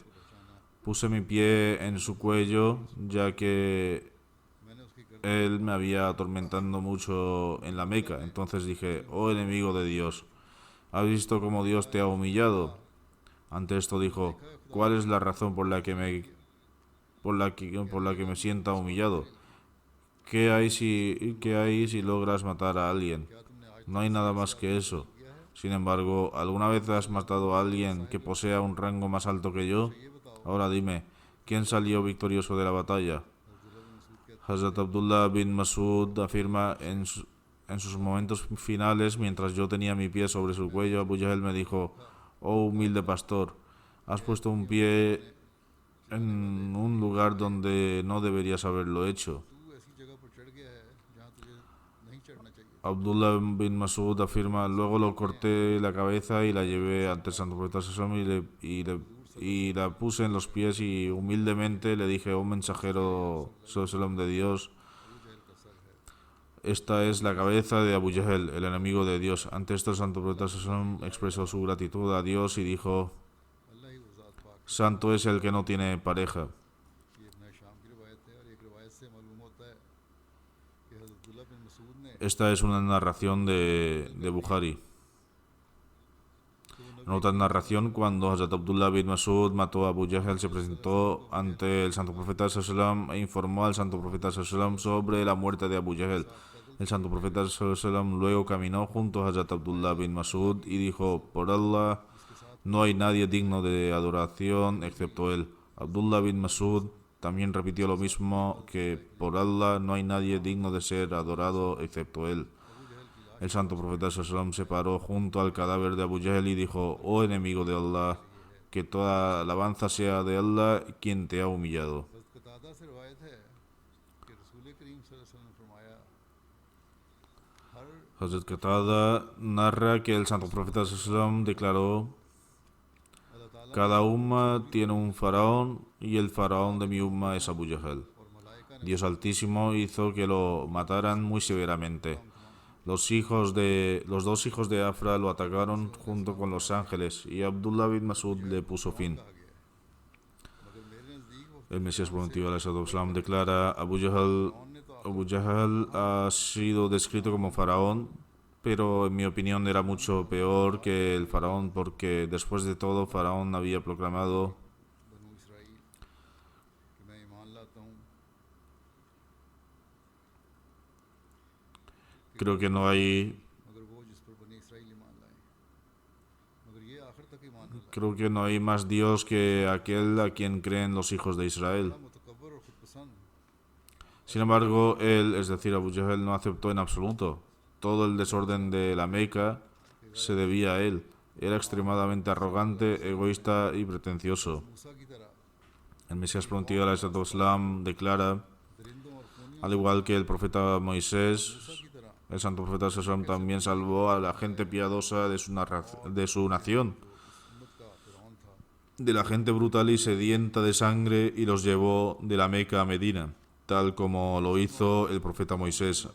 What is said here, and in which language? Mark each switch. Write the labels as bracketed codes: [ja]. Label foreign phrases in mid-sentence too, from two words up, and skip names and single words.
[es] Puse mi pie en su cuello, ya que [ur] میں نے اس کی گردن [es] él me había atormentando mucho en la Meca. Entonces dije: "Oh enemigo de Dios, ¿has visto cómo Dios te ha humillado?". Ante esto dijo: "¿Cuál es la razón por la que me sienta humillado? ¿Qué hay si logras matar a alguien? [ur] کیا تم نے آج [es] No hay nada más que eso. Sin embargo, ¿alguna vez has matado a alguien que posea un rango más alto que yo? Ahora dime, ¿quién salió victorioso de la batalla?". Hazrat Abdullah bin Masud afirma: en sus momentos finales, mientras yo tenía mi pie sobre su cuello, Abu Jahl me dijo: "Oh humilde pastor, has puesto un pie en un lugar donde no deberías haberlo hecho". [ur] تو ایسی جگہ پر چڑھ گیا ہے جہاں تجھے نہیں چڑھنا چاہیے [es] Abdullah bin Masud afirma: "Luego lo corté la cabeza y la llevé ante el santo profeta Sallallahu y la puse en los pies y humildemente le dije: "Oh mensajero Sallallahu de Dios, esta es la cabeza de Abu Jahl, el enemigo de Dios". Ante esto el santo profeta Sallallahu expresó su gratitud a Dios y dijo: [ur] اللہ ہی وہ ذات پاک [es] "Santo es el que no tiene pareja". [ur] یہ ابن شام کی روایت ہے اور ایک روایت سے معلوم ہوتا ہے کہ حضرت عبداللہ بن مسعود نے [es] Esta es una narración de Bukhari. En otra narración, cuando Hazrat Abdullah bin Masud mató a Abu Jahl, se presentó ante el santo profeta sallallahu e informó al santo profeta sallallahu sobre la muerte de Abu Jahl. El santo profeta sallallahu luego caminó junto a Hazrat Abdullah bin Masud y dijo: "Por Allah, no hay nadie digno de adoración excepto él". Abdullah bin Masud también repitió lo mismo, que por Allah no hay nadie digno de ser adorado excepto él. El santo profeta sallallahu se paró junto al cadáver de Abu Jahl y dijo: "Oh enemigo de Allah, que toda alabanza sea de Allah, quien te ha humillado". [ur] حضرت قتادہ سے روایت ہے کہ رسول کریم [ar] صلى الله عليه وسلم [ur] نے فرمایا ہر [es] Hazrat Qatada narra que el santo profeta sallallahu declaró: [ur] اللہ تعالیٰ [es] "Cada umma tiene un faraón y el faraón de mi umma es Abu Jahl". [ur] اور ملائکہ نے [es] Dios Altísimo hizo que lo mataran muy severamente. Los dos hijos de Afra lo atacaron junto con los ángeles y Abdullah bin Masud le puso fin. [ur] کہا گیا ہے مگر میرے نزدیک وہ [es] El Mesías prometido al declara: Abu Jahl ha sido descrito como faraón, pero en mi opinión era mucho peor que el faraón, porque después de todo faraón había proclamado: [ur] بنو اسرائیل کہ میں ایمان لاتا ہوں [es] creo que no hay [ur] مگر وہ جس پر بنی اسرائیل ایمان لائے مگر یہ آخر تک ایمان نہ لائے [es] creo que no hay más Dios que aquel a quien creen los hijos de Israel. [ur] متکبر اور خودپسند [es] Sin embargo, él, es decir, Abu Jahl, no aceptó en absoluto. Todo el desorden de la Meca se debía a él. Era extremadamente arrogante, egoísta y pretencioso. [ur] موسیٰ کی طرح [es] El Mesías prometido al Islam declara: Al igual que el profeta Moisés, [ur] کی طرح [es] el santo profeta Sasam también salvó a la gente piadosa de su nación, [ur] امت کا فرعون تھا [es] de la gente brutal y sedienta de sangre, y los llevó de la Meca a Medina, tal como lo hizo el profeta Moisés.